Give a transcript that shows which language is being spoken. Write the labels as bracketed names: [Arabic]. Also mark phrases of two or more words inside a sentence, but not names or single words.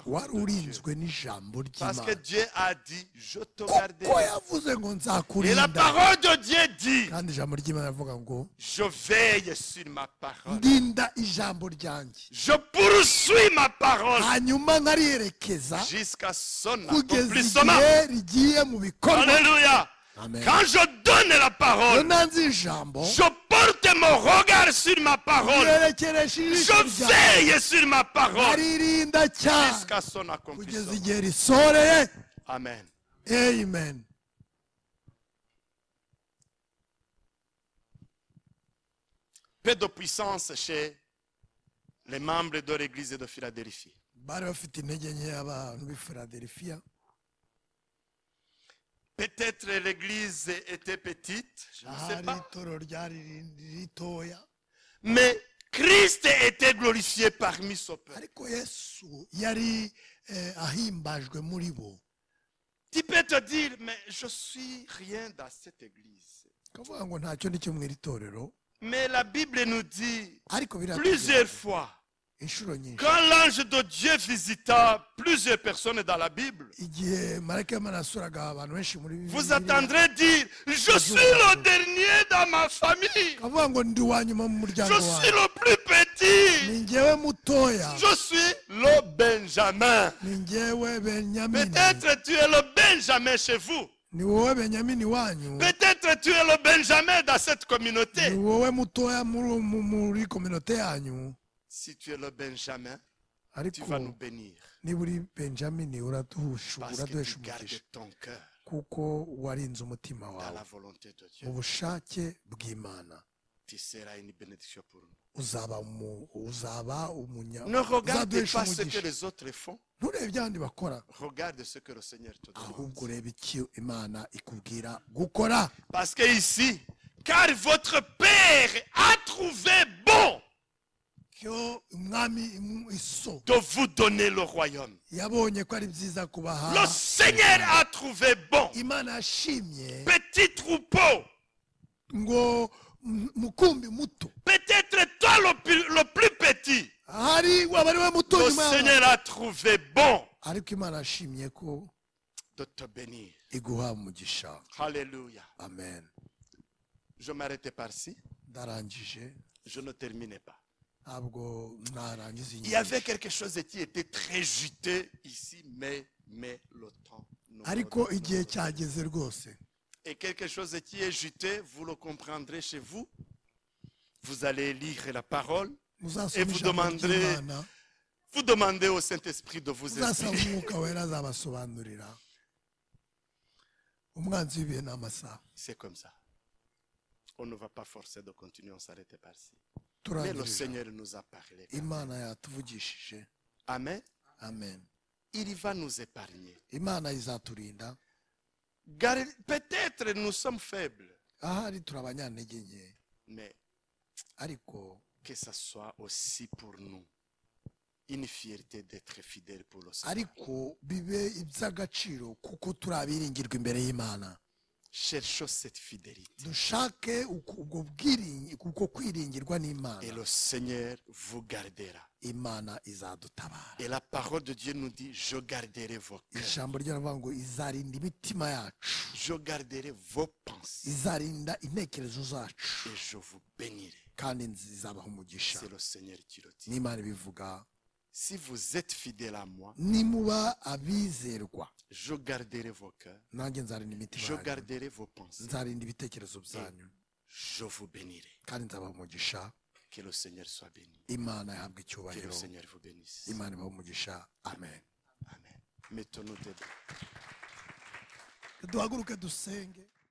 [Kinyarwanda] wari [French] de Dieu. [Kinyarwanda] urinzwe n'ijambo [French] Parce que [Kinyarwanda] ry'Imana, [French] Dieu a dit, je te [Kinyarwanda] kuko [French] garderai. [Kinyarwanda] yavuze ngo [French] Et la [Kinyarwanda] nzakurinda. [French] parole de Dieu dit, [Kinyarwanda] Kandi ijambo ry'Imana rivuga ngo [French] je veille sur ma parole. [Kinyarwanda] ndinda ijambo ryanjye, [French] Je poursuis ma parole [Kinyarwanda] hanyuma nkariyerekeza [French] jusqu'à son [Kinyarwanda] kugeza [French] accomplissement. [Kinyarwanda] igihe rigiye mu bikorwa. Alléluia. Amen. [French] Quand je donne la [Kinyarwanda] Iyo [French] parole, [Kinyarwanda] nanze ijambo [French] je porte mon regard sur ma parole. [Kinyarwanda] yerekeresha ijisho [French] Je [Kinyarwanda] ryanjye, [French] veille sur ma parole [Kinyarwanda] nkaririnda cyane [French] jusqu'à son [Kinyarwanda] kugeza [French] accomplissement. [Kinyarwanda] igihe risoreye. Amen. Amen. [French] Peu de puissance chez les membres de l'église de Philadelphie. [Kinyarwanda] Bari bafite intege nke abantu b'i Philadelphia. [French] Peut-être l'église était petite, je ne sais [Kinyarwanda] Ahari [French] pas. [Kinyarwanda] itorero ryari ritoya, [French] Mais Christ était glorifié parmi son peuple. [Kinyarwanda] ariko Yesu yari ahimbajwe muri bo. [French] Tu peux te dire, mais je suis rien dans cette église. [Kinyarwanda] Kavuga ngo ntacyo ndi cyo mu iri torero, [French] Mais la Bible nous dit [Kinyarwanda] ariko [French] plusieurs fois, [Kinyarwanda] inshuro nyinshi [French] quand l'ange de Dieu visita plusieurs personnes dans la Bible, [Kinyarwanda] igihe marayika w'Imana yasuraga abantu benshi muri [French] vous [Kinyarwanda] Bibiliya, [French] attendrez dire, je suis le dernier dans ma famille. [Kinyarwanda] kavuga ngo ndi uwa nyuma mu muryango [French] Je suis [Kinyarwanda] wawe, [French] le plus petit. [Kinyarwanda] ni njyewe mutoya, [French] Je suis le Benjamin. [Kinyarwanda] ni njyewe Benyamini, [French] Peut-être tu es le Benjamin chez vous. [Kinyarwanda] ni wowe Benyamini wanyu, [French] Peut-être tu es le Benjamin dans cette [Kinyarwanda] ni [French] communauté. [Kinyarwanda] wowe mutoya muri kominote yanyu. [French] Si tu es le Benjamin, tu [Kinyarwanda] Ariko [French] vas nous bénir. [Kinyarwanda] niba uri Benjamini [French] Parce que [Kinyarwanda] uraduhesha [French] tu gardes [Kinyarwanda] umugisha, [French] ton cœur [Kinyarwanda] kuko warinze umutima [French] dans [Kinyarwanda] wawe [French] la volonté de [Kinyarwanda] mu [French] Dieu. [Kinyarwanda] bushake bw'Imana. [French] Tu seras une bénédiction pour nous. [Kinyarwanda] uzaba [French] Ne regarde [Kinyarwanda] uzaduhesha [French] pas ce que [Kinyarwanda] umugisha. [French] les autres font. [Kinyarwanda] Nturebe ibyo abandi bakora, [French] Regarde ce que le Seigneur te [Kinyarwanda] ahubwo [French] demande. [Kinyarwanda] urebe icyo Imana ikubwira gukora. [French] Parce que ici, car votre Père a trouvé bon [Kinyarwanda] cyo umwami iso [French] de vous donner le royaume. [Kinyarwanda] yabonye ko ari byiza [French] Le [Kinyarwanda] kubaha [French] Seigneur a trouvé bon. [Kinyarwanda] imana yashimye [French] Petit troupeau, [Kinyarwanda] ngo mukumbi muto [French] peut-être toi le plus petit. [Kinyarwanda] hari waba ari we muto [French] Le [Kinyarwanda] nyuma y'abandi. [French] Seigneur a trouvé bon [Kinyarwanda] ariko imana yashimye ko [French] de te bénir. [Kinyarwanda] iguha umugisha. Alléluia. Amen. [French] Je m'arrêtais par-ci. [Kinyarwanda] Ndarangije [French] Je ne terminais pas. [Kinyarwanda] ntabwo narangiza [French] Il y avait quelque chose qui était très juteux ici, mais le temps. [Kinyarwanda] ariko igihe cyageze rwose. [French] Et quelque chose qui est juteux, vous le comprendrez chez vous. Vous allez lire la parole et vous demandez au Saint-Esprit de vous [Kinyarwanda] muzasaba [French] expliquer. [Kinyarwanda] umwuka wera azabasobanurira. Umwanzi w'ibihe n'amasaha. [French] C'est comme ça. On ne va pas forcer de continuer, on s'arrête par-ci. Mais le Seigneur nous a parlé. [Kinyarwanda] Imana yatuvugishije. Amen. Amen. [French] Il va nous épargner. [Kinyarwanda] Imana izaturinda. [French] Peut-être nous sommes faibles, [Kinyarwanda] Ahari turi abanyantege nke [French] mais [Kinyarwanda] ariko [French] que ça soit aussi pour nous une fierté d'être fidèles pour le Seigneur. [Kinyarwanda] ariko bibe iby'agaciro kuko turi abiringirwa imbere y'Imana. [French] Cherchons cette fidélité. [Kinyarwanda] Dushake uko kwiringirwa n'Imana. [French] Et le Seigneur vous gardera. [Kinyarwanda] Imana izadutabara. [French] Et la parole de Dieu nous dit, je garderai vos cœurs. [Kinyarwanda] Ijambo ry'Imana ngo izarinda imitima yacu. [French] Je garderai vos pensées. [Kinyarwanda] Izarinda intekerezo zacu. [French] Et je vous bénirai. [Kinyarwanda] Kandi izabaha umugisha. [French] C'est le Seigneur qui le dit. [Kinyarwanda] N'Imana ibivuga. [French] Si vous êtes fidèles à moi, [Kinyarwanda] nimuba abizerwa, [French] je garderai vos cœurs. [Kinyarwanda] nanjye nzarinda imitima [French] Je [Kinyarwanda] yanyu. [French] garderai vos pensées. [Kinyarwanda] Nzarinda ibitekerezo byanyu. [French] Je vous bénirai. [Kinyarwanda] Kandi nzabaha umugisha. [French] Que le Seigneur soit béni. [Kinyarwanda] Imana yahabwa [French] Que le [Kinyarwanda] icyubahiro. [French] Seigneur vous bénisse. [Kinyarwanda] Imana ibaha umugisha. Amen. [French] Amen. Mettons-nous debout. [Kinyarwanda] Duhaguruke dusenge.